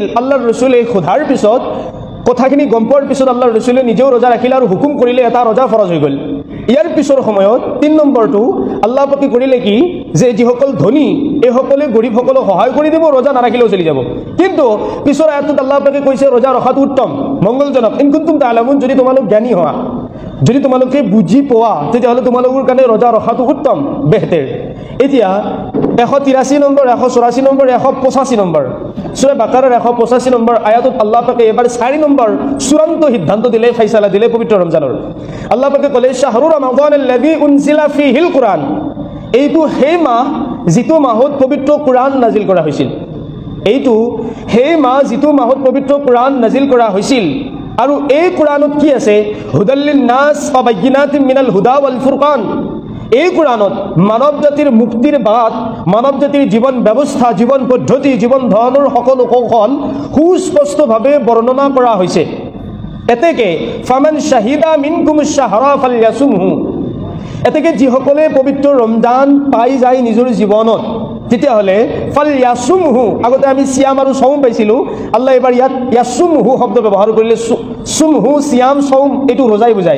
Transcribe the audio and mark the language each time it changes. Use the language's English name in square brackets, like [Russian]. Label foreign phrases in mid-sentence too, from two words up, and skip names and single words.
[Assamese] আল্লাহৰ ৰচুলে সোধাৰ পিছত, কথাখিনি গম পোৱাৰ পিছত আল্লাহৰ ৰচুলে নিজেও ৰোজা ৰাখিলে আৰু হুকুম কৰিলে, এটা ৰোজা ফৰজ হৈ গ'ল। ইয়াৰ পিছৰ সময়ত 3 নম্বৰটো আল্লাহ পাকে কৰিলে কি, যে যিসকল ধনী এইসকলে গৰীবসকলক সহায় কৰি দিব, ৰোজা নাৰাখিলেও চলি যাব। কিন্তু পিছৰ আয়াতটোত আল্লাহ পাকে কৈছে ৰোজা ৰখাটো উত্তম, মংগলজনক। [Arabic] إن كنتم تعلمون, [Assamese] যদি তোমালোক জ্ঞানী হোৱা, যদি তোমালোকে বুজি পোৱা, তেতিয়াহ'লে তোমালোকৰ কাৰণে ৰোজা ৰখাটো উত্তম, বেহতেৰ। এতিয়া 183 নম্বৰ, 184 নম্বৰ, 185 নম্বৰ সূৰা বাকাৰাৰ 185 নম্বৰ আয়াতত আল্লাহ পাকে এবাৰ 4 নম্বৰ চূড়ান্ত সিদ্ধান্ত দিলে, ফাইসালা দিলে পবিত্ৰ ৰমজানৰ। আল্লাহ পাকে ক'লে [Arabic] شهر رمضان الذي أنزل فيه القرآن, [Assamese] এইটো সেই মাহ যিটো মাহত পবিত্ৰ কুৰআন নাজিল কৰা হৈছিল। এইটো সেই মাহ যিটো মাহত পবিত্ৰ কুৰআন নাজিল কৰা হৈছিল। আৰু এই কুৰআনত কি আছে, [Arabic] هدى للناس وبينات من الهدى والفرقان. [Assamese] এই কুৰআনত মানৱ জাতিৰ মুক্তিৰ বাট, মানৱ জাতিৰ জীৱন ব্যৱস্থা, জীৱন পদ্ধতি, জীৱন ধৰণৰ সকলো কৌশল সুস্পষ্টভাৱে বৰ্ণনা কৰা হৈছে। এতেকে [Arabic] فمن شهد منكم الشهر فليصمه, [Assamese] এতেকে যিসকলে পবিত্ৰ ৰমজান পাই যায় নিজৰ জীৱনত, তেতিয়াহ'লে ফালয়াসুমহু, আগতে আমি সিয়াম আৰু সৌম পাইছিলোঁ, আল্লাহ এবাৰ ইয়াত ইয়াসুমহু শব্দ ব্যৱহাৰ কৰিলে। সুমহু, সিয়াম, সৌম এইটো ৰোজাই বুজায়।